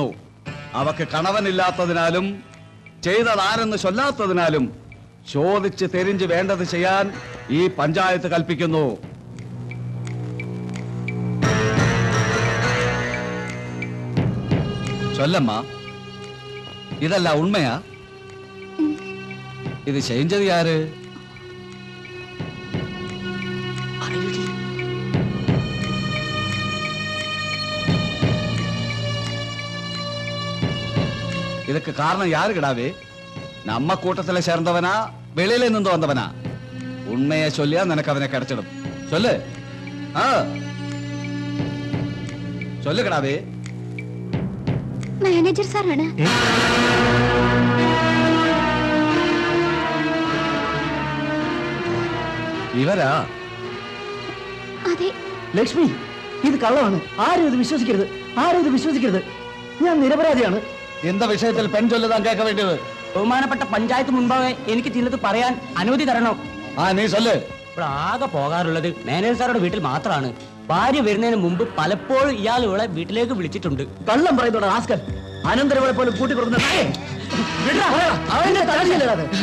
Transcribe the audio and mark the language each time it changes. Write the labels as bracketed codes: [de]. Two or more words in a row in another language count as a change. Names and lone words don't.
[ml] അവക്ക് കണവനില്ലാത്തതിനാലും ചെയ്തതാരെന്ന് ചൊല്ലാത്തതിനാലും ചോദിച്ച് തെരിഞ്ഞ് വേണ്ടത് ചെയ്യാൻ ഈ പഞ്ചായത്ത് കൽപ്പിക്കുന്നു. ചൊല്ലമ്മ, ഇതല്ല ഉണ്മയാ? ഇത് ചെയ്ഞ്ചത് ആര്? [ta] இதுக்கு காரணம் யாரு கிடாவே? நம்ம கூட்டத்துல சேர்ந்தவனா வெளியில இருந்து வந்தவனா? உண்மையை சொல்லியா நினைக்கு அவனை கிடைச்சிடும். சொல்லு. சொல்லு கிடாவே. [ml] മാനേജർ സാറാണ്. ഇവരാ? അതെ. ലക്ഷ്മി, ഇത് കള്ളമാണ്. ആരും ഇത് വിശ്വസിക്കരുത്. ഞാൻ നിരപരാധിയാണ്. [ta] இந்த விஷயத்தில் பெண் சொல்லுதான் கேட்க வேண்டியது. [ml] ബഹുമാനപ്പെട്ട പഞ്ചായത്ത് മുൻപാകെ എനിക്ക് ചിലത് പറയാൻ അനുമതി തരണം. [ta] നീ சொல்லு. [ml] ഇവിടെ ആകെ പോകാറുള്ളത് മാനേജർ സാറുടെ വീട്ടിൽ മാത്രമാണ്. ഭാര്യ വരുന്നതിന് മുമ്പ് പലപ്പോഴും ഇയാൾ ഇവളെ വീട്ടിലേക്ക് വിളിച്ചിട്ടുണ്ട്. കള്ളം പറയുന്നുണ്ട് റാസ്കൽ. അനന്തരവളെ പോലും കൂട്ടിക്കൊടുക്കുന്ന അവന്റെ തലയിലത്.